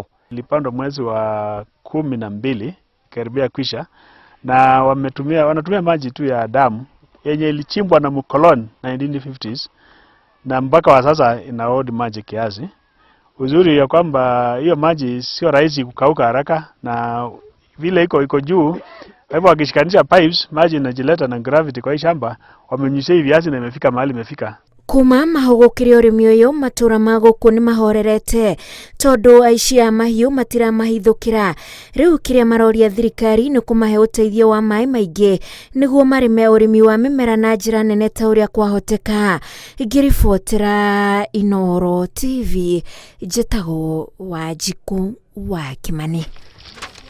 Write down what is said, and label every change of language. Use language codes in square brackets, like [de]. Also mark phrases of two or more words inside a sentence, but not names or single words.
[sw] Nilipandwa mwezi wa 12 karibia kwisha, na wanatumia maji tu ya damu yenye ilichimbwa na mkoloni 1950s, na mpaka wa sasa inaodi maji kiasi. Uzuri ya kwamba hiyo maji sio rahisi kukauka haraka, na vile iko juu, hivyo wakishikanisha pipes maji inajileta na gravity kwa hii shamba, wamenyunyizia hivi viazi na imefika mahali imefika. [ki] Kuma mahũgũkĩre ũrĩmi ũyũ matũra ma gũkũ nĩ mahorerete tondũ aici a mahiũ matiramahithũkĩra. Rĩu kĩrĩa maroria thirikari nĩ kũmahe ũteithio wa maĩ maingĩ nĩguo marĩme ũrĩmi wa mĩmera na njĩra nene ta ũrĩa kwahoteka. Ngĩribotera Inooro TV, njĩtagwo Wanjikũ wa Kimani.